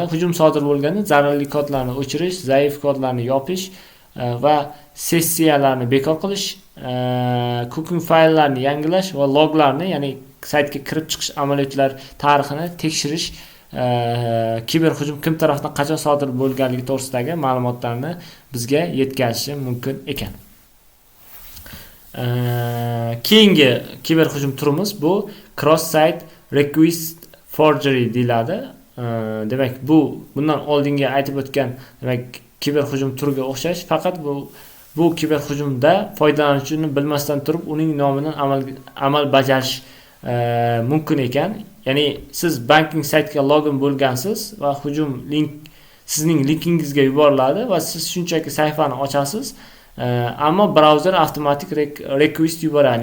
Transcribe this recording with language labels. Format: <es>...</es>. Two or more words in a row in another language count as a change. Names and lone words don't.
<uz>Hujum sodir bo'lganda zararli kodlarni o'chirish, zaif kodlarni yopish va sessiyalarni bekor qilish, cooking fayllarni yangilash va loglarni, ya'ni saytga kirib chiqish amaliyotlari tarixini tekshirish, kiber hujum kim tomonidan qachon sodir bo'lganligi to'g'risidagi ma'lumotlarni bizga yetkazishi mumkin ekan. Keyingi kiber hujum turimiz bu</uz> <en>cross site request forgery</en> <uz>deyiladi. Demak, bundan oldingi aytib o'tgan, demak, kiber hujum turiga o'xshash, faqat bu kiber hujumda foydalanuvchini bilmasdan turib uning nomidan amal bajarish mumkin ekan. Ya'ni siz banking saytga login bo'lgansiz va hujum sizning linkingizga yuboriladi va siz shunchaki sayfani ochasiz, ammo brauzer avtomatik request yuboradi.</uz>